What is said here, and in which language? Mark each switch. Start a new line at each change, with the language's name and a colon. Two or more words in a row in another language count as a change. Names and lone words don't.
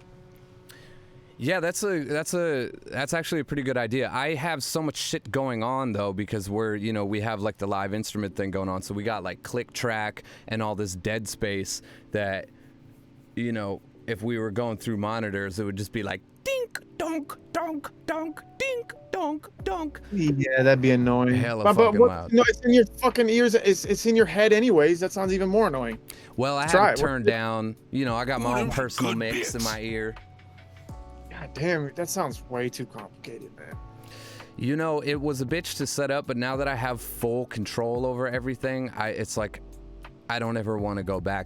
English: Yeah, that's actually a pretty good idea. I have so much shit going on though, because we have like the live instrument thing going on. So we got like click track and all this dead space that, if we were going through monitors, it would just be like dink, donk, donk, donk, dink, donk, donk. Yeah, that'd be annoying. Hella fucking loud. No, it's in your fucking ears. It's in your head anyways. That sounds even more annoying. Well, I have it turned down. I got my own personal mix in my ear. God damn, that sounds way too complicated, man. It was a bitch to set up, but now that I have full control over everything, it's like I don't ever want to go back.